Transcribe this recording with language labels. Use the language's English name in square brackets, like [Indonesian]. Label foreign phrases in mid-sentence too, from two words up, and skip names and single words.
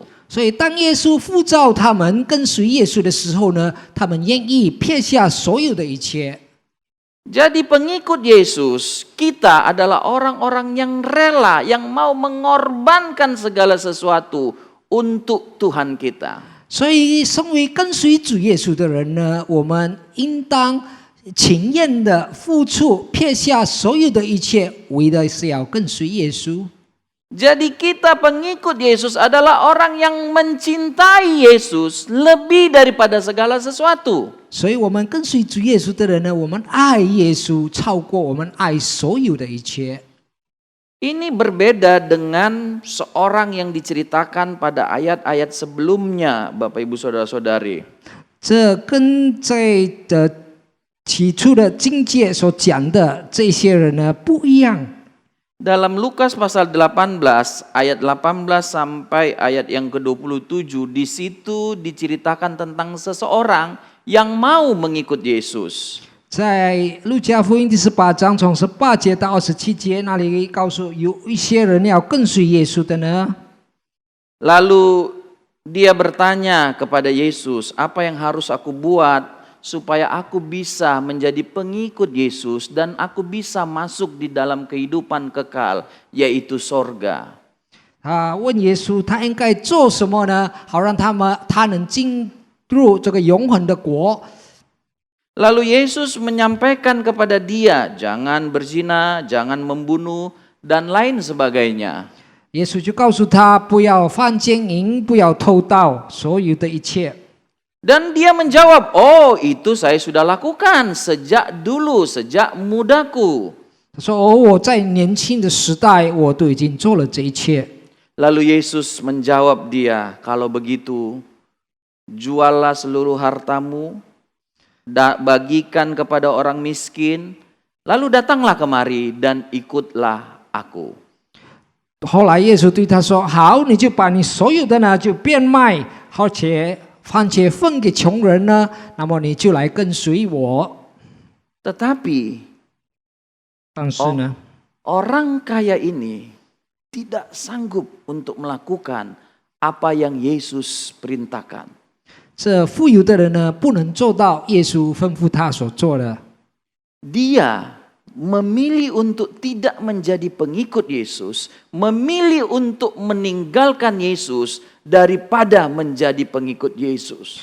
[Chinese] 所以，当耶稣呼召他们跟随耶稣的时候呢，他们愿意撇下所有的一切。 [Indonesian] Jadi pengikut Yesus, kita adalah orang-orang yang rela, yang mau mengorbankan segala sesuatu untuk Tuhan kita. [Chinese] 所以，身为跟随主耶稣的人呢，我们应当情愿的付出，撇下所有的一切，为的是要跟随耶稣。 [Indonesian] Jadi kita pengikut Yesus adalah orang yang mencintai Yesus lebih daripada segala sesuatu. [Chinese] 所以，我们跟随主耶稣的人呢，我们爱耶稣超过我们爱所有的一切。 [Indonesian] Ini berbeda dengan seorang yang diceritakan pada ayat-ayat sebelumnya, Bapak Ibu Saudara-saudari. [Chinese] 这跟在起初的经节所讲的这些人呢不一样。 [Indonesian] Dalam Lukas pasal 18 ayat 18 sampai ayat yang ke-27, di situ diceritakan tentang seseorang yang mau mengikut Yesus. [Chinese] 在路加福音第18章从18节到27节那里告诉有一些人要跟随耶稣的呢。 [Indonesian] Lalu dia bertanya kepada Yesus, apa yang harus aku buat supaya aku bisa menjadi pengikut Yesus dan aku bisa masuk di dalam kehidupan kekal, yaitu sorga. [Chinese] 他问耶稣，他应该做什么呢？好让他能进入这个永恒的国。 [Indonesian] Lalu Yesus menyampaikan kepada dia, jangan berzina, jangan membunuh, dan lain sebagainya. [Chinese] 耶稣就告诉他，不要犯奸淫，不要偷盗，所有的一切。 [Indonesian] Dan dia menjawab, oh itu saya sudah lakukan sejak dulu, sejak mudaku. [Chinese] 他说：“哦，我在年轻的时代，我都已经做了这一切。” [Indonesian] Lalu Yesus menjawab dia, kalau begitu juallah seluruh hartamu, bagikan kepada orang miskin, lalu datanglah kemari dan ikutlah aku. [Chinese] 后来耶稣对他说：“好，你就把你所有的呢就变卖，而且番茄分给穷人呢，那么你就来跟随我。 [Indonesian] Tetapi [Chinese] 但是呢， [Indonesian] orang kaya ini tidak sanggup untuk melakukan apa yang Yesus perintahkan. [Chinese] 这富有的人呢，不能做到耶稣吩咐他所做的。 [Indonesian] Dia memilih untuk tidak menjadi pengikut Yesus, memilih untuk meninggalkan Yesus daripada menjadi pengikut Yesus.